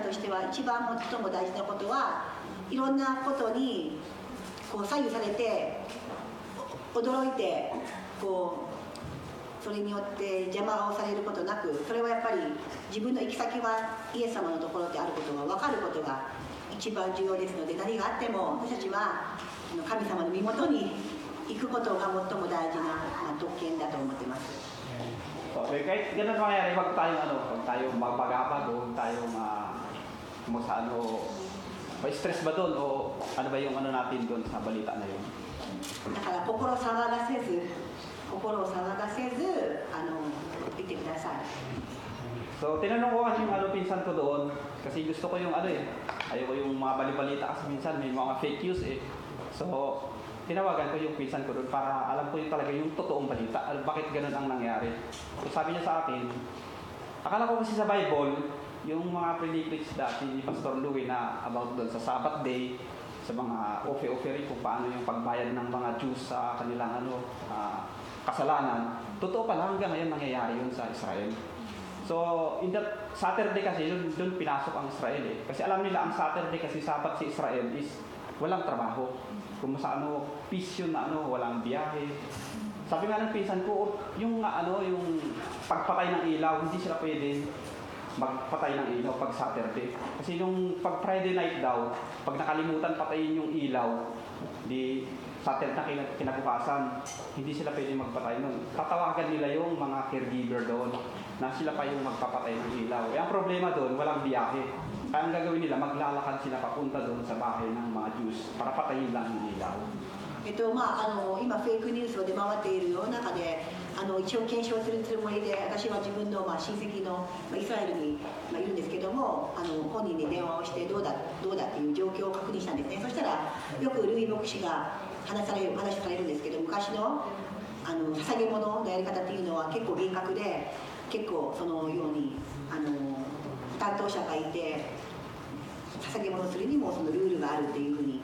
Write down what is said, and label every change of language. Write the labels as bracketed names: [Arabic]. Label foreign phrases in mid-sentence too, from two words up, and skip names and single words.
[Japanese] としては一番最も大事なことはいろんなことにこう左右されて驚いてそれによって邪魔をされることなく、それはやっぱり自分の行き先はイエス様のところであることが分かることが一番重要ですので、何があっても私たちは神様の身元に行くことが最も大事な特権だと思っています。 [Filipino] So, kahit ganun mangyayari, huwag tayong magpagabag o huwag tayong ma-stress ba doon o ano ba yung natin doon sa balita na yun. [Japanese] だから心を騒がせず言ってください。 [Filipino] So, tinanong ko kasi yung pinsan ko doon kasi gusto ko yung ayoko yung mga balibalita kasi minsan may mga [English] fake news [Filipino] eh. So, tinawagan ko yung pinsan ko doon para alam ko yung talaga yung totoong balita. Bakit ganun ang nangyari. So, sabi niya sa akin, akala ko kasi sa Bible, yung mga pre-preach dati ni Pastor Louie na about doon sa Sabbath day, sa mga offering kung paano yung pagbayad ng mga Jews sa kanilang kasalanan. Totoo pala hanggang ngayon nangyayari yun sa Israel. So, [English] in that Saturday [Filipino] kasi, doon pinasok ang Israel eh. Kasi alam nila ang Saturday kasi Sabat si Israel is walang trabaho. Kung sa peace yun na walang biyahe. Sabi nga ng pinsan ko, yung pagpatay ng ilaw, hindi sila pwede magpatay ng ilaw pag Saturday. Kasi yung pag Friday night daw, pag nakalimutan patayin yung ilaw, di Saturday na kinabukasan, hindi sila pwede magpatay nun. Tatawagan nila yung mga caregiver doon na sila pa yung magpapatay ng ilaw. Ang problema doon, walang biyahe. Kaya ang gagawin nila, maglalakad sila papunta doon sa bahay ng mga Jews para patayin lang yung ilaw. [Japanese] 今フェイクニュースを出回っている世の中で一応検証するつもりで私は自分の親戚のイスラエルにいるんですけども本人に電話をしてどうだっていう状況を確認したんですね。そしたらよくルイ牧師が話されるんですけど、昔の捧げ物のやり方っていうのは結構厳格で、結構そのように担当者がいて捧げ物するにもそのルールがあるっていうふうに